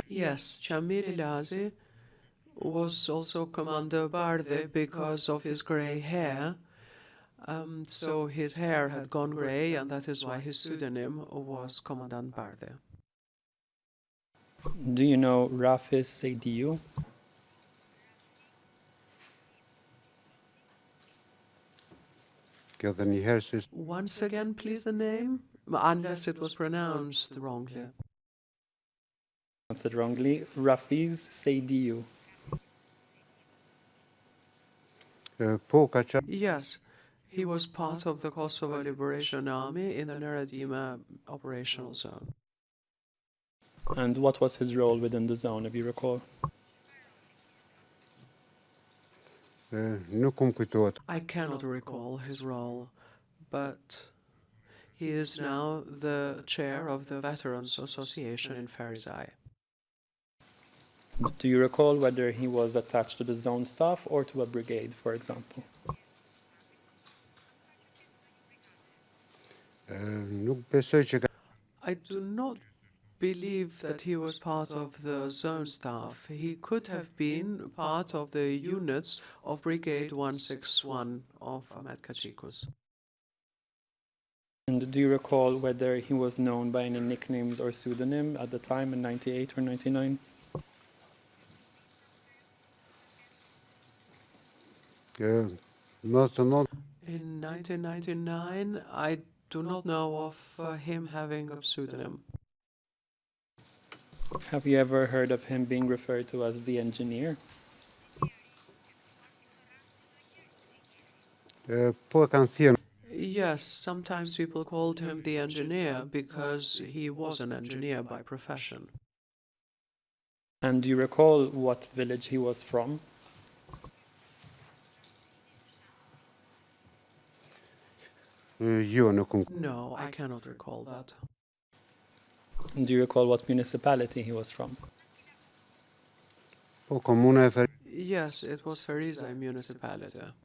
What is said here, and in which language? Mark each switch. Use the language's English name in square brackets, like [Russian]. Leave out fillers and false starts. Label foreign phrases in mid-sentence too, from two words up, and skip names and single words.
[English] Yes, Chamil Ilazi was also Commander Barde because of his grey hair. So his hair had gone grey, and that is why his pseudonym was Commandant Barde. Do you know Rafis Seydiu? [Albanian] edhe një herë se [English] Once again, please, the name, unless it was pronounced wrongly. Pronounced it wrongly. Rafiz Seydiu. [Albanian] po Kaçak [English] Yes, he was part of the Kosovo Liberation Army in the Neradima operational zone. And what was his role within the zone, if you recall? [Albanian] nuk kujtohet. [English] I cannot recall his role, but he is now the chair of the Veterans Association in Ferizaj. Do you recall whether he was attached to the zone staff or to a brigade, for example? [Albanian] Nuk besoj që ka [English] I do not believe that he was part of the zone staff. He could have been part of the units of Brigade 161 of Ahmed Kachikos. And do you recall whether he was known by any nicknames or pseudonym at the time in 98 or 99? not In 1999, I do not know of him having a pseudonym. Have you ever heard of him being referred to as the engineer? [Albanian] po e kanë thënë [English] Yes, sometimes people called him the engineer because he was an engineer by profession. And do you recall what village he was from? [Albanian] jo nuk më [English] No, I cannot recall that. And do you recall what municipality he was from? [Albanian] po komuna e Fer [English] Yes, it was Ferizaj municipality.